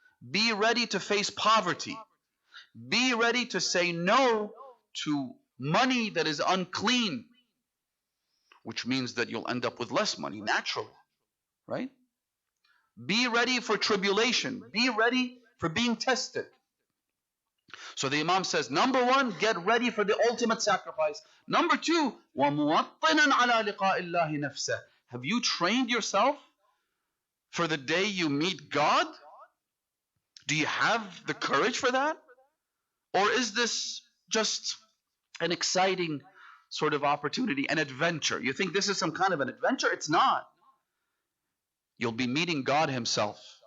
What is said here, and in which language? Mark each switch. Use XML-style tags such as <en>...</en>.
<en>Be ready to face poverty. Be ready to say no to money that is unclean. which means that you'll end up with less money naturally, right? Be ready for tribulation. Be ready for being tested. So the Imam says, number one, get ready for the ultimate sacrifice. Number two,</en> <ar>وَمُوَطِّنًا عَلَى لِقَاءِ اللَّهِ نَفْسَهُ.</ar> <en>Have you trained yourself for the day you meet God? Do you have the courage for that? Or is this just an exciting sort of opportunity, an adventure? You think this is some kind of an adventure? It's not. You'll be meeting God himself.</en>